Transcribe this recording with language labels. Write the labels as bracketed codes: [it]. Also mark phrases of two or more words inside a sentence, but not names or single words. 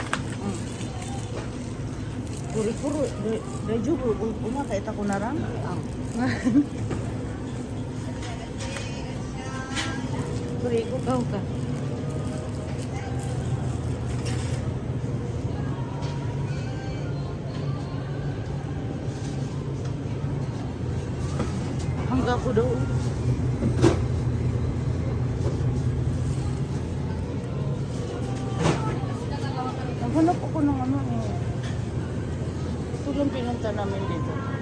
[ja] これ、大丈夫？お腹痛くならん？これ、こ買おうか。 [tl] Hanggang ako daw. Naghanap ako ng ano eh. Ito lang pinunta namin dito.